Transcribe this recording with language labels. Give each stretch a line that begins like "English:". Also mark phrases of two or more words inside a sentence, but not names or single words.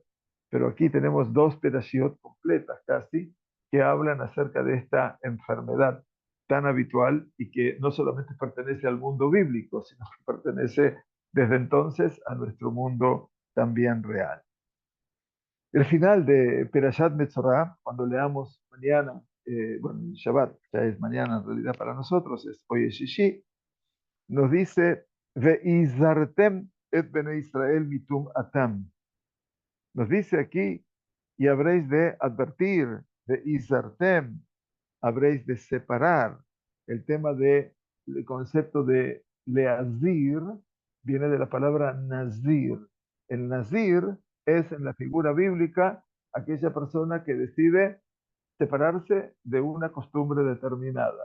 Spanish: Pero aquí tenemos dos Perashiot completas casi, que hablan acerca de esta enfermedad tan habitual y que no solamente pertenece al mundo bíblico, sino que pertenece desde entonces a nuestro mundo también real. El final de Perashat Metzorah, cuando leamos mañana, bueno, el Shabbat, ya es mañana en realidad para nosotros, es hoy es Shishi, nos dice,
Hebrew: והזרתם את בני ישראל מטמאתם.
Spanish: Nos dice aquí, y habréis de advertir, Ve'izartem, habréis de separar. El tema del concepto de leazir viene de la palabra nazir. El nazir es en la figura bíblica aquella persona que decide separarse de una costumbre determinada.